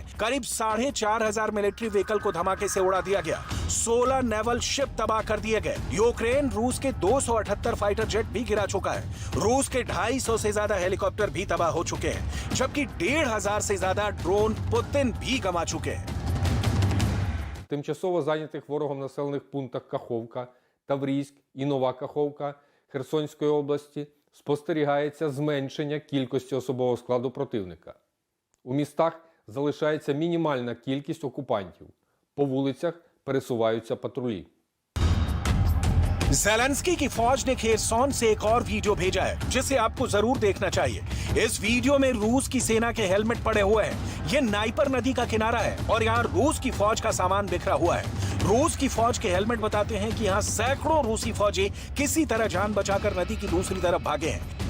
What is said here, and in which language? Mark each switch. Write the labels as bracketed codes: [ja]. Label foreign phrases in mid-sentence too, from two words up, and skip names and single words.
[hi] करीब 4,500 [en] military vehicle [hi] को धमाके से उड़ा दिया गया। 16 [en] naval ship [hi] तबाह कर दिए गए। यूक्रेन रूस के 278 [en] fighter jet [hi] भी गिरा चुका है। रूस के 250 से ज्यादा हेलीकॉप्टर भी तबाह हो चुके हैं, जबकि 1,500 से ज्यादा ड्रोन पुतिन भी गंवा चुके हैं। [uk] Тимчасово зайнятих ворогом населених пунктах Каховка, Таврійськ і Нова Каховка Херсонської області спостерігається зменшення кількості особового складу противника. У містах залишається мінімальна кількість окупантів. По вулицях пересуваються патрулі. [hi] ज़ेलेंस्की की फौज ने खेरसॉन से एक और वीडियो भेजा है जिसे आपको जरूर देखना चाहिए। इस वीडियो में रूस की सेना के हेलमेट पड़े हुए हैं। ये नाइपर नदी का किनारा है और यहाँ रूस की फौज का सामान बिखरा हुआ है। रूस की फौज के हेलमेट बताते हैं कि यहाँ सैकड़ों रूसी फौजी किसी तरह जान बचाकर नदी की दूसरी तरफ भागे हैं।